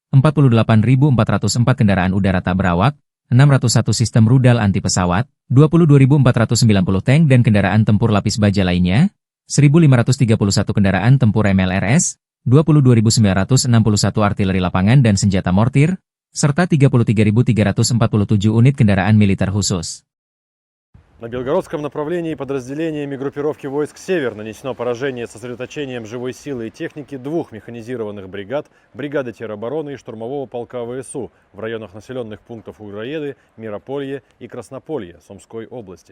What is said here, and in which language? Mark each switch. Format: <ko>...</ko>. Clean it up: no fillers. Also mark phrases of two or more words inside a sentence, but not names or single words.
<id>48.404 kendaraan udara tak berawak, 601 sistem rudal anti pesawat, 22.490 tank dan kendaraan tempur lapis baja lainnya, 1.531 kendaraan tempur MLRS, 22.961 artileri lapangan dan senjata mortir, serta 33.347 unit kendaraan militer khusus.</id> <ru>На Белгородском направлении подразделениями группировки войск «Север» нанесено поражение сосредоточением живой силы и техники 2 механизированных бригад, бригады теробороны и штурмового полка ВСУ в районах населенных пунктов Угроеды, Мирополье и Краснополье Сумской области.</ru>